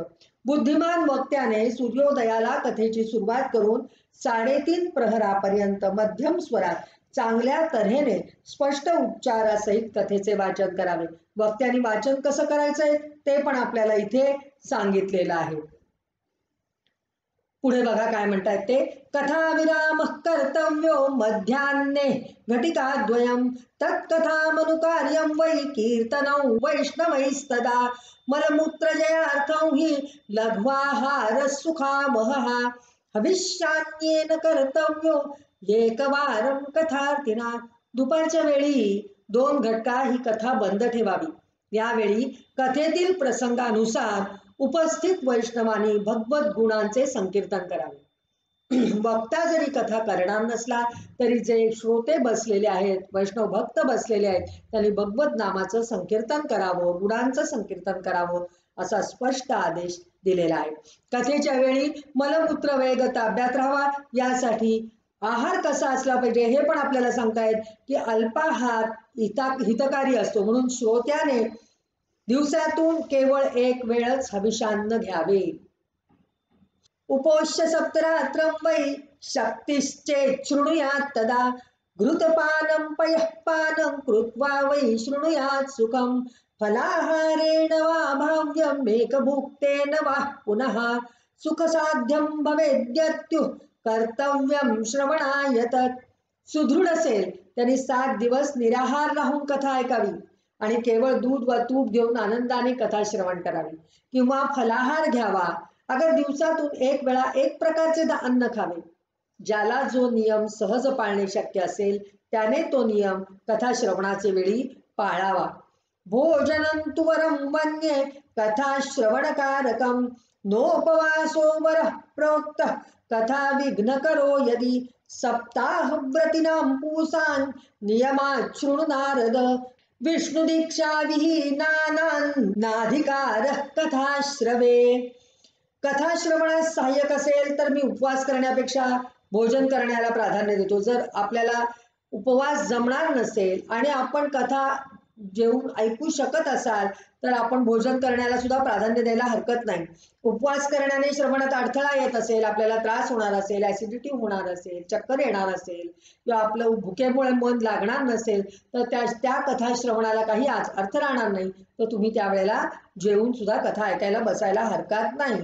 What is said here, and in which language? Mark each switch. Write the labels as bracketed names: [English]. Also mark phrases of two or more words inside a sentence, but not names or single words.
[Marathi] बुद्धिमान वक्त्याने सूर्योदयाला कथेची सुरुवात करून 3.5 प्रहरापर्यंत मध्यम स्वरात चांगल्या तऱ्हेने स्पष्ट उच्चारासहित कथेचे वाचन करावे. वक्त्याने वाचन कसं करायचंय ते पण आपल्याला इथे सांगितलेलं आहे. पुढे बघा काय म्हणतात ते. [Sanskrit] कथा विराम कर्तव्यो मध्यान्हे घटिकाद्वयं तत्कथामनुकार्यं वै कीर्तनं वैष्णवैस्तदा मलमूत्रजयार्थं हि लघ्वाहार सुखावहः हविष्यान्येन कर्तव्यो एकवारं कथार्थिना. [Marathi] दुपारच्या वेळी 2 घटका ही कथा बंद ठेवावी. यावेळी कथेतील प्रसंगानुसार उपस्थित वैष्णवांनी भगवत गुणांचे संकीर्तन करावे. वक्ता जरी कथा करणार नसला तरी जे श्रोते बसलेले आहेत, वैष्णव भक्त बसलेले आहेत, त्यांनी भगवत नामाचं संकीर्तन करावं, गुणांचं संकीर्तन करावं असा स्पष्ट आदेश दिलेला आहे. कथेच्या वेळी मलमूत्र वेग ताब्यात राहावा, यासाठी आहार कसा असला पाहिजे हे पण आपल्याला सांगतायत की अल्पाहार हितकारी असतो, म्हणून श्रोत्याने दिवसातून केवळ एक वेळच हविषान्न घ्यावे. [Sanskrit] उपोष्य सप्तरात्रं वै शक्तिश्चेत् शृणुयात् तदा घृतपानं पयःपानं कृत्वा वै शृणुयात् सुखं फलाहारेण वा भाव्यम् एकभुक्तेन वा पुनः सुखसाध्यं भवेद्यत्युः कर्तव्यं श्रवणाय तत्. [Marathi] सुदृढ असेल त्यांनी 7 दिवस निराहार राहून कथा ऐकावी आणि केवळ दूध व तूप घेऊन आनंदाने कथा श्रवण करावी किंवा फलाहार घ्यावा. अगर दिवसातून एक वेळा एक प्रकारचे अन्न खावे. ज्याला जो नियम सहज पाळणे शक्य असेल त्याने तो नियम कथा श्रवणाचे वेळी पाळावा. [Sanskrit] भोजनं तु वरं मन्ये कथा श्रवणकारकं नोपवासो वरः प्रोक्तः कथा विघ्नकरो यदि सप्ताहव्रतीनां पूसान् नियमात् शृणु नारद विष्णुदीक्षा विहीनानाधिकारः कथाश्रवे. [Marathi] कथा श्रवणास सहाय्यक असेल तर मी उपवास करण्यापेक्षा भोजन करण्याला प्राधान्य देतो. जर आपल्याला उपवास जमणार नसेल आणि आपण कथा जेवून ऐकू शकत असाल तर आपण भोजन करण्याला सुद्धा प्राधान्य द्यायला हरकत नाही. उपवास करण्याने श्रवणात अडथळा येत असेल, आपल्याला त्रास होणार असेल, ऍसिडिटी होणार असेल, चक्कर येणार असेल किंवा आपलं भुकेमुळे मन लागणार नसेल तर त्या कथा श्रवणाला काही अर्थ राहणार नाही, तर तुम्ही त्यावेळेला जेवून सुद्धा कथा ऐकायला बसायला हरकत नाही.